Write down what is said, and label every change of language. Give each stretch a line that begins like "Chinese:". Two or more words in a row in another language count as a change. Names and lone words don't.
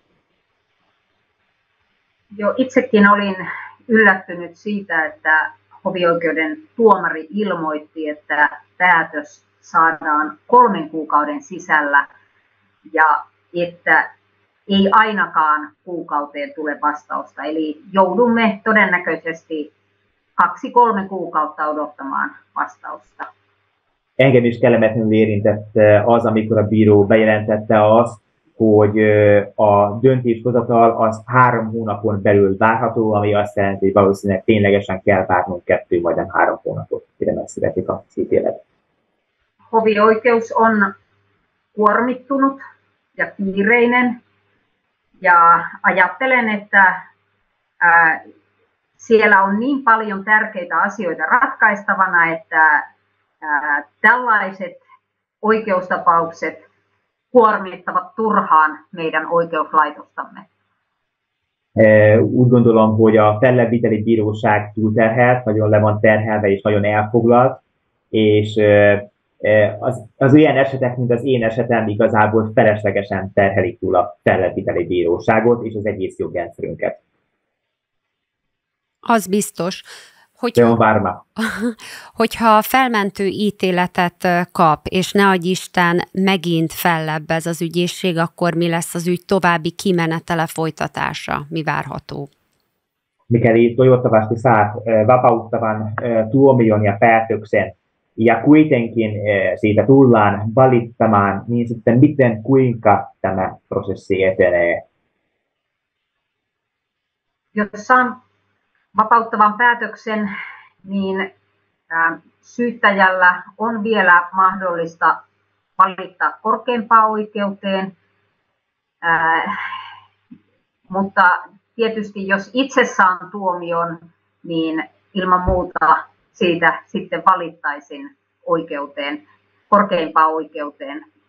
Finnish: Jo itsekin olin yllättynyt siitä, että hovioikeuden tuomari ilmoitti, että päätös saadaan 3 kuukauden sisällä ja että ei ainakaan kuukauteen tule vastausta. Eli joudumme todennäköisesti 2-3 kuukautta odottamaan vastausta.
Hungarian: Engem is kellemetlenül érintett az, amikor a bíró bejelentette azt, hogy a döntéshozatal az 3 hónapon belül várható, ami azt jelenti, hogy valószínűleg ténylegesen kell várnunk 2 vagy nem 3 hónapot, mire megszületik az ítélet.
Finnish: Hovioikeus on kuormittunut ja kiireinen ja ajattelen, että siellä on niin paljon tärkeitä asioita ratkaistavana, että tällaiset oikeustapaukset kuormittavat turhaan meidän oikeuslaitostamme.
Hungarian: Úgy gondolom, hogy a fellebbviteli bíróság túlterhelt, nagyon le van terhelve és nagyon elfoglalt, és az ilyen esetek, mint az én esetem igazából feleslegesen terhelik túl a fellebbviteli bíróságot és az egész jogrendszerünket. Az biztos. Hogyha felmentő ítéletet kap, és ne adj Isten megint fellebbez az ügyészség, akkor mi lesz az ügy további kimenetele, folytatása? Mi várható?
Finnish: Mikäli toivottavasti saat vapauttavan tuomion ja päätöksen, ja kuitenkin siitä tullaan valittamaan, niin sitten kuinka tämä prosessi etenee? Jos saan vapauttavan päätöksen, niin syyttäjällä on vielä mahdollista valittaa korkeimpaan oikeuteen, mutta tietysti jos itse saan tuomion, niin ilman muuta siitä sitten valittaisin oikeuteen, korkeimpaan oikeuteen.